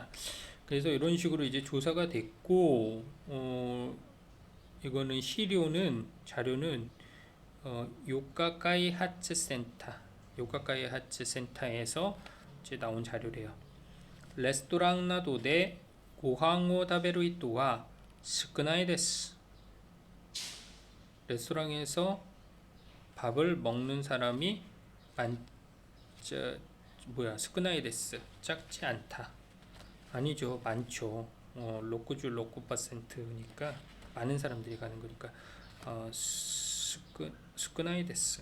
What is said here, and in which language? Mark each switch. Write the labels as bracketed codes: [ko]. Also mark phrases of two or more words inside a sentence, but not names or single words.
[ko] 그래서 이런 식으로 이제 조사가 됐고, 이거는 자료는 요카카이 하츠 센터에서 이제 나온 자료래요. [ja] レストランなどでご飯を 食べる人は少ないです. [ko] 레스토랑에서 밥을 먹는 사람이 [ja] 少ないです. [ko] 작지 않다. 아니죠. 많죠. 66%니까 많은 사람들이 가는 거니까 [ja] 少ないです.